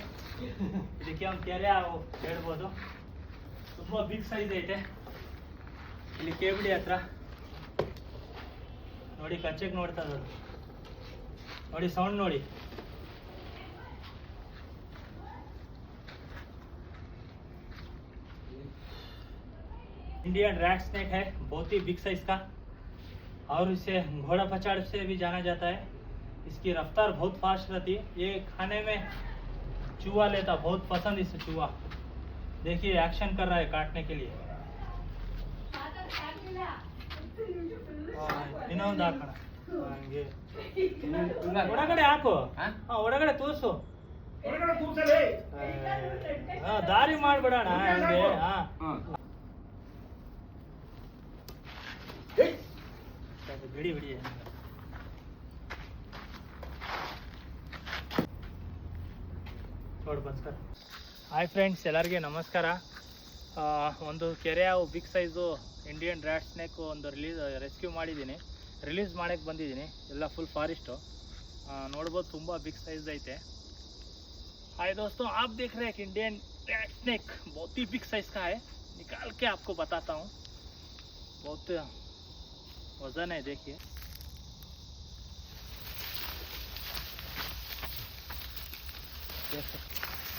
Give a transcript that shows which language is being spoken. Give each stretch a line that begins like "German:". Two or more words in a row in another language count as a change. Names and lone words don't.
Kannada: ಇದಕ್ಕೆ ಒಂದು ಕೆರೆ ಹೇಳ್ಬೋದು. ತುಂಬ
English: big size
Kannada: ಐತೆ. ಇಲ್ಲಿ ಕೇಬಿಡಿ ಹತ್ರ ನೋಡಿ, ಕಚ್ಚೆಗೆ ನೋಡ್ತಾ ಇರೋದು ನೋಡಿ, ಸೌಂಡ್ ನೋಡಿ.
English: Indian rat snake
Hindi: है, बहुत ही
English: big size
Hindi: का, और इसे घोड़ा पछाड़ से भी जाना जाता है. इसकी रफ्तार बहुत फास्ट रहती है. ये खाने में चूहा लेता, बहुत पसंद इसे चूहा. देखिए एक्शन कर रहा है काटने के लिए.
Kannada: ಇನ್ನೊಂದು ಹಾಕೋಣ ಹಂಗೆ ಒಳಗಡೆ ಹಾಕು. ಒಳಗಡೆ ತೋರ್ಸು, ದಾರಿ ಮಾಡ್ಬಿಡೋಣ ಹಂಗೆ. ಬಿಡಿ ಬಿಡಿ. ನೋಡಿ ನಮಸ್ಕಾರ.
English: hi friends,
Kannada: ಎಲ್ಲರಿಗೆ ನಮಸ್ಕಾರ. ಒಂದು ಕೆರೆ
English: big size Indian rat snake
Kannada: ಒಂದು ರೆಸ್ಕ್ಯೂ ಮಾಡಿದ್ದೀನಿ. ರಿಲೀಸ್ ಮಾಡೋಕ್ಕೆ ಬಂದಿದ್ದೀನಿ. ಎಲ್ಲ
English: full forest
Kannada: ನೋಡ್ಬೋದು, ತುಂಬ
English: big size
Kannada: ಐತೆ.
Hindi: हाय दोस्तों, आप देख रहे हैं कि
English: Indian rat snake
Hindi: बहुत ही
English: big size
Hindi: का है. निकाल के आपको बताता हूँ. बहुत वजन है, देखिए. देख सकते